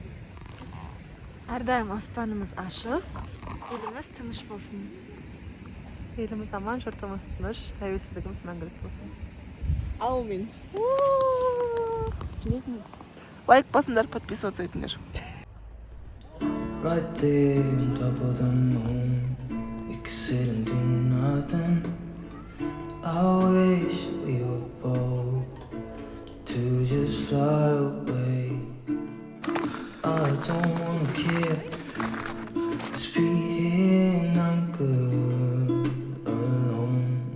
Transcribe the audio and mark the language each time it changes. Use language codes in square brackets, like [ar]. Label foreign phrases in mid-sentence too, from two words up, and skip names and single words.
[kk] Әрдайым аспанымыз ашық, еліміз тыныш болсын. Еліміз аман, жұртымыз тыныш, тәуелсіздігіміз мәңгілік болсын. Аумин. Жүрек ме? Лайк басыңдар, подписываться етіңдер. [en] Right there on top of the moon, sit and do nothing. I wish we were bold to just fly away. I don't wanna care, just be here and I'm good alone.